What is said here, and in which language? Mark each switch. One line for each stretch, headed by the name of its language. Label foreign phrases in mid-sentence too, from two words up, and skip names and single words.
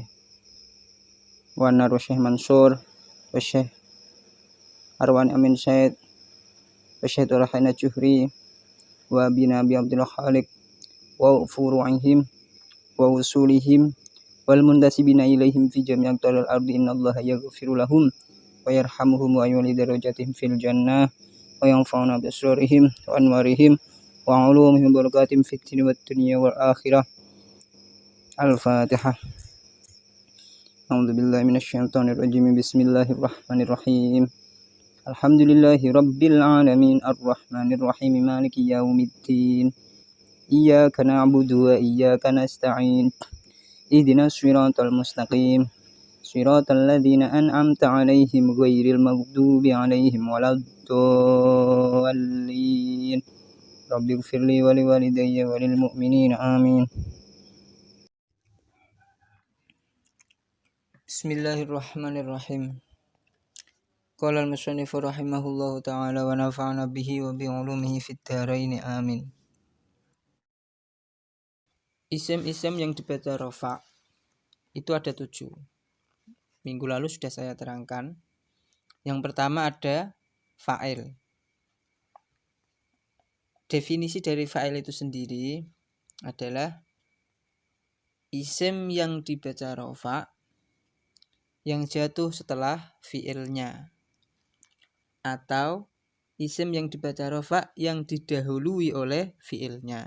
Arabic: Wanar و Syekh Mansur و Syekh Arwan Amin Said و Syekh Turahina Juhri و Binabi Abdul Khaliq وفروعهم وأصولهم والمنتسبين إليهم في جميع أقطار الأرض إن الله يغفر لهم ويرحمهم ويعلي درجاتهم في الجنة وينفعنا بأسرارهم وأنوارهم وعلومهم بركاتهم في الدنيا والآخرة. Al-Fatihah. أعوذ بالله من الشيطان الرجيم. بسم الله الرحمن الرحيم. الحمد لله رب العالمين الرحمن الرحيم مالك يوم الدين. إياك نعبد وإياك نستعين. اهدنا الصراط المستقيم. صراط الذين أنعمت عليهم غير المغضوب عليهم ولا الضالين. رب اغفر لي ولوالدي وللمؤمنين آمين. Bismillahirrahmanirrahim. قال المصنف رحمه الله تعالى ونفعنا به وبعلومه في الدارين آمين.
Indonesian: Isim-isim yang dibaca rafa itu ada 7. Minggu lalu sudah saya terangkan. Yang pertama ada fa'il. Definisi dari fa'il itu sendiri adalah isim yang dibaca rafa yang jatuh setelah fi'ilnya, atau isim yang dibaca rafa yang didahului oleh fi'ilnya.